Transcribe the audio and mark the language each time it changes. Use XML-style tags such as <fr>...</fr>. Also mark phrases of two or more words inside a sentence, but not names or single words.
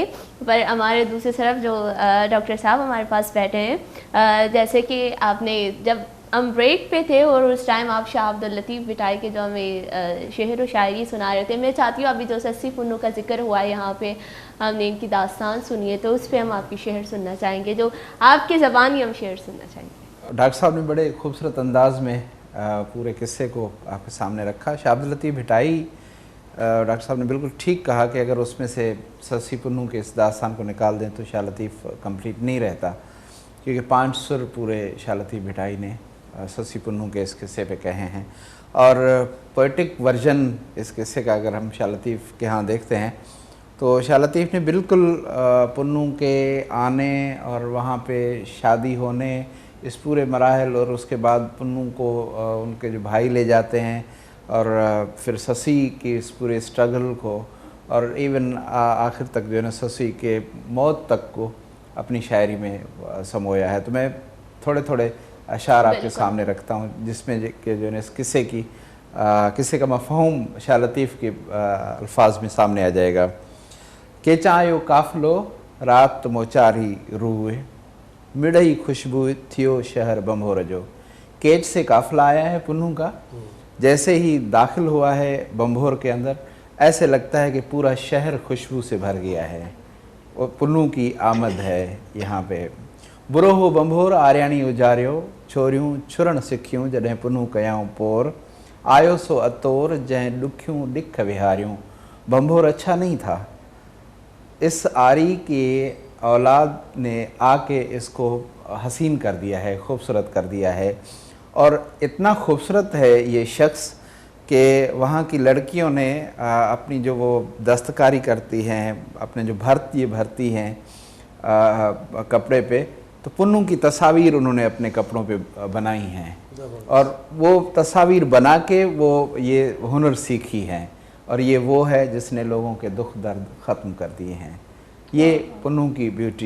<hi>पर हमारे दूसरी तरफ जो डॉक्टर साहब हमारे पास बैठे हैं, जैसे कि आपने जब हम ब्रेक पे थे और उस टाइम आप शाह अब्दुल लतीफ़ बिटाई के जो हमें शेर व शायरी सुना रहे थे, मैं चाहती हूँ अभी जो 80 पुन्नों का जिक्र हुआ है यहाँ पे हमने इनकी दास्तान सुनी है तो उस पर हम आपकी शेर सुनना चाहेंगे, जो आपके ज़बान ही हम शेर सुनना चाहेंगे। डॉक्टर साहब ने बड़े खूबसूरत अंदाज में पूरे किस्से को आपके सामने रखा। शाह अब्दुल लतीफ़ भिटाई डॉक्टर साहब ने बिल्कुल ठीक कहा कि अगर उसमें से 80 पुन्नों के इस दास्तान को निकाल दें तो शाह लतीफ़ कंप्लीट नहीं रहता, क्योंकि 5 सुर पूरे शाह लतीफ़ भिटाई ने 80 पुन्नों के इस किस्से पे कहे हैं। और</hi> <en>poetic version</en> <hi>इस किस्से का अगर हम शाह लतीफ़ के यहाँ देखते हैं तो शाह लतीफ़ ने बिल्कुल पुन्नों के आने और वहाँ पे शादी होने, इस पूरे मराहल और उसके बाद पुन्नों को उनके जो भाई ले जाते हैं और फिर ससी की इस पूरे स्ट्रगल को और इवन आखिर तक जो है ना ससी के मौत तक को अपनी शायरी में समोया है। तो मैं थोड़े थोड़े अशार आपके सामने रखता हूँ जिसमें कि जो है इस किस्से का मफ़हूम शाह लतीफ़ के अल्फाज में सामने आ जाएगा।</hi> <sd>के चायो काफ़िलो रात मोचारी रूए मिड़ई खुशबू थियो शहर बम्भोर जो।</sd> <hi>केच से काफ़िला आया है पुन्नू का, जैसे ही दाखिल हुआ है बम्भोर के अंदर ऐसे लगता है कि पूरा शहर खुशबू से भर गया है, वो पुन्नू की आमद है यहाँ पे।</hi> <sd>बुरो हो बम्भोर आर्याणी उजारियो छोरियूं छुरण सिखियूं जॾहिं पुन्नू कयाऊं पोर आयो सो अतोर जंहिं ॾुखियूं ॾिख विहारियूं।</sd> <hi>बम्भोर अच्छा नहीं था, इस आरी के औलाद ने आके इसको हसीन कर दिया है, खूबसूरत कर दिया है। और इतना खूबसूरत है ये शख्स कि वहाँ की लड़कियों ने अपनी जो वो दस्तकारी करती हैं, अपने जो भरती हैं कपड़े पे, तो पुन्नू की तस्वीर उन्होंने अपने कपड़ों पे बनाई हैं और वो तस्वीर बना के वो ये हुनर सीखी हैं और ये वो है जिसने लोगों के दुख दर्द ख़त्म कर दिए हैं, ये पुन्नू की ब्यूटी।</hi>